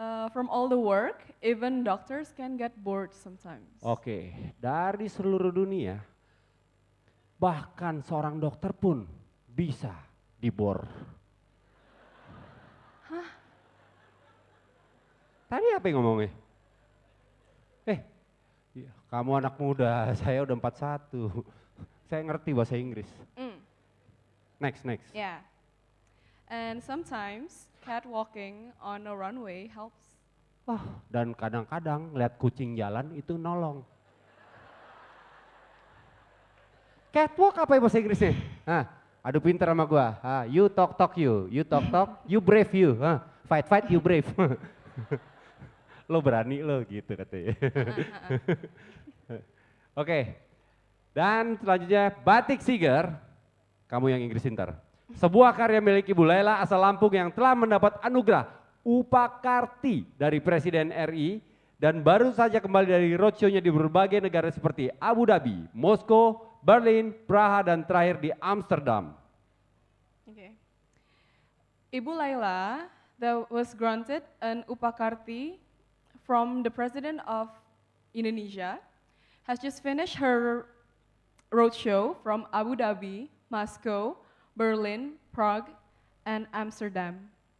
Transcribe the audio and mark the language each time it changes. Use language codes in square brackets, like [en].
[en] From all the work, even doctors can get bored sometimes. [id] Oke, dari seluruh dunia, bahkan seorang dokter pun bisa dibor. Hah? Tadi apa yang ngomongnya? Iya, kamu anak muda, saya udah 41. Saya ngerti bahasa Inggris. [en] Next. Yeah. And sometimes catwalking on a runway helps. [id] Wah, dan kadang-kadang lihat kucing jalan itu nolong. Catwalk apa ya bahasa Inggrisnya? Aduh pinter sama gua. [en] You talk you talk, you brave you. Fight you brave. [id] Lo berani lo gitu katanya. Oke, dan selanjutnya Batik Siger, kamu yang Inggris pintar. Sebuah karya milik Ibu Laila asal Lampung yang telah mendapat anugerah Upakarti dari Presiden RI dan baru saja kembali dari roadshow-nya di berbagai negara seperti Abu Dhabi, Moskow, Berlin, Praha, dan terakhir di Amsterdam. [en] Okay. Ibu Laila that was granted an Upakarti from the President of Indonesia has just finished her roadshow from Abu Dhabi, Moscow, Berlin, Prague, and Amsterdam.